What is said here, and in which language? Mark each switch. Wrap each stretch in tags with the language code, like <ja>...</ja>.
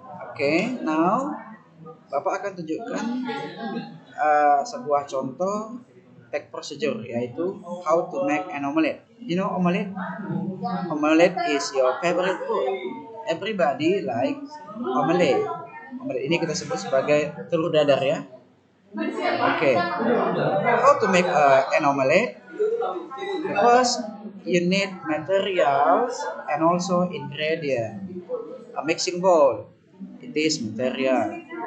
<en>Okay, now</en> <id>Bapak akan tunjukkan sebuah contoh</id> <en>text procedure,</en> <id>yaitu</id> <en>how to make an omelette. You know omelette? Omelette is your favorite food. Everybody like omelette.</en> <id>Omelette ini kita sebut sebagai telur dadar ya.</id> <en>Okay. How to make an omelette? First, you need materials and also ingredient. A mixing bowl, it is material.</en>